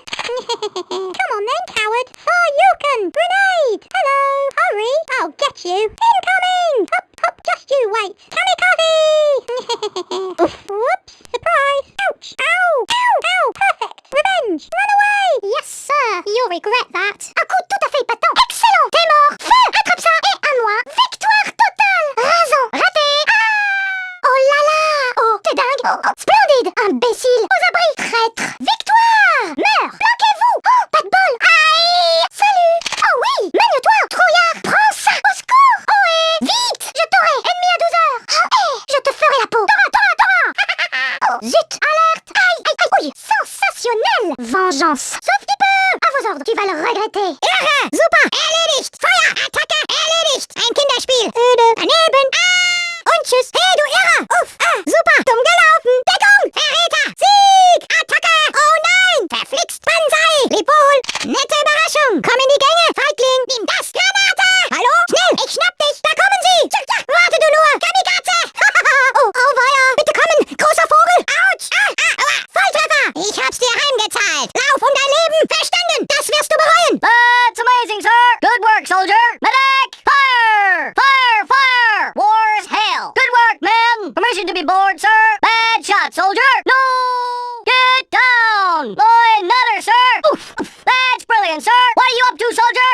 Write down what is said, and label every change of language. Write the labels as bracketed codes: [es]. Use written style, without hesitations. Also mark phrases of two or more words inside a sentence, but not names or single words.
[en] Come on then, coward! Sayuken! Grenade! Hello! Hurry! I'll get you! Incoming! Hup! Hup! Just you wait! Kamikaze! Oof! Whoops! Surprise! Ouch! Ow! Ow! Ow! Perfect! Revenge! Run away! Yes, sir! You'll regret that! [fr] Un coup tout à fait épatant! Excellent! T'es mort! Feu! Attrape ça! Et à moi! Victoire totale! Raison! Raté! Ah! Oh là là! Oh, t'es dingue! Oh, splendide! Imbécile! Aux abris! Traître! Victoire! Meurs! Bloquez-vous! Oh, pas de bol! Aïe! Salut! Oh oui! Mène-toi! Trouillard! Prends ça! Au secours! Oh et... Vite! Je t'aurai! Ennemi à 12 heures! Oh et... Je te ferai la peau! Tora! Oh, zut! Alerte! Aïe! Aïe! Aïe! Ouille! Sensationnel! Vengeance! Sauve du peu! À vos ordres! Tu vas le regretter! [de] Irre! Super! Erledigt! Feuer! Attacke! Erledigt! Ein Kinderspiel! Öde! Daneben! Ah! Und tschüss! Hey, du Irre! Uff! Ah! Super! Dumm gelaufen! Deckung! Verräter! Sieg! Attacke! Oh nein! Verflixt! Banzai! Leb wohl! Nette Überraschung! Komm in die Gänge! Feigling! Nimm das! Granate! Hallo? Schnell! Ich schnapp dich! Da kommen sie! Warte du nur! Kamikaze! Oh, oh weia! Bitte kommen! Großer Vogel! Autsch! Volltreffer! Ich hab's dir heimgezahlt! Lauf um dein Leben! Verstanden! Das wirst du bereuen! [en] That's amazing, sir! Good work, soldier! Medic! Fire! Fire! Fire! War's hell! Good work, men! Permission to be bored, sir! Bad shot, soldier! No! Get down! Boy, another, sir! Oof! That's brilliant, sir! What are you up to, soldier?